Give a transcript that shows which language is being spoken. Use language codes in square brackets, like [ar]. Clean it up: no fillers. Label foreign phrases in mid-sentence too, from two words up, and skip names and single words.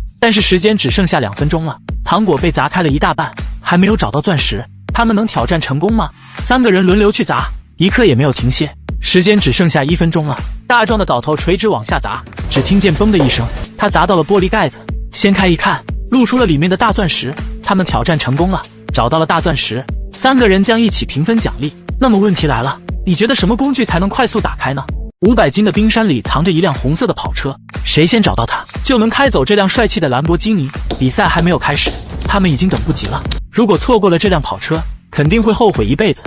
[zh] 但是时间只剩下2分鐘了，糖果被砸開了一大半，還沒有找到鑽石，他們能挑戰成功嗎？3個人輪流去砸，一刻也沒有停歇。時間只剩下1分鐘了，大壯的镐頭垂直往下砸，只聽見嘣的一聲，他砸到了玻璃蓋子，掀開一看，露出了裡面的大鑽石。他們挑戰成功了，找到了大鑽石，3個人將一起平分獎勵。那麼問題來了，你覺得什麼工具才能快速打開呢？500斤的冰山裡藏着一輛紅色的跑車，誰先找到它，就能開走這輛帥氣的蘭博基尼。比賽還沒有開始，他們已經等不及了。如果錯過了這輛跑車，肯定會後悔一輩子。